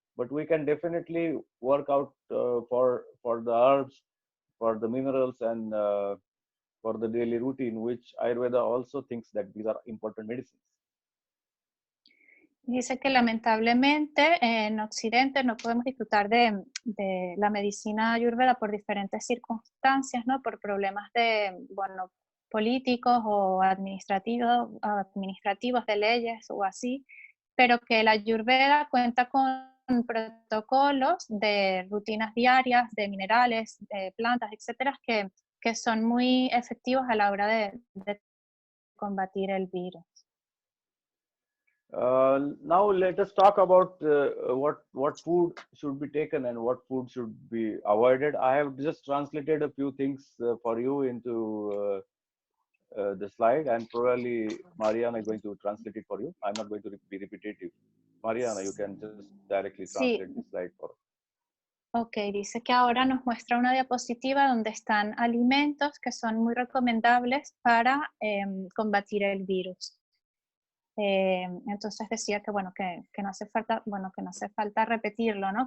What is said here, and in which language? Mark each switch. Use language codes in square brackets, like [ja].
[en] But we can definitely work out for the herbs, for the minerals, and for the daily routine, which Ayurveda also thinks that these are important medicines. [es] Dice que lamentablemente en Occidente no podemos disfrutar de la medicina ayurveda por diferentes circunstancias, ¿no? Por problemas de, bueno, políticos o administrativos de leyes o así, pero que la ayurveda cuenta con protocolos de rutinas diarias, de minerales, de plantas, etcétera, que son muy efectivos a la hora de combatir el virus. [en] Now let us talk about what food should be taken and what food should be avoided. I have just translated a few things for you into the slide, and probably Mariana is going to translate it for you. I'm not going to be repetitive. Mariana, you can just directly translate the slide for us. [es] Ok, dice que ahora nos muestra una diapositiva donde están alimentos que son muy recomendables para combatir el virus. Entonces decía que bueno, que no hace falta, bueno, que no hace falta repetirlo, ¿no?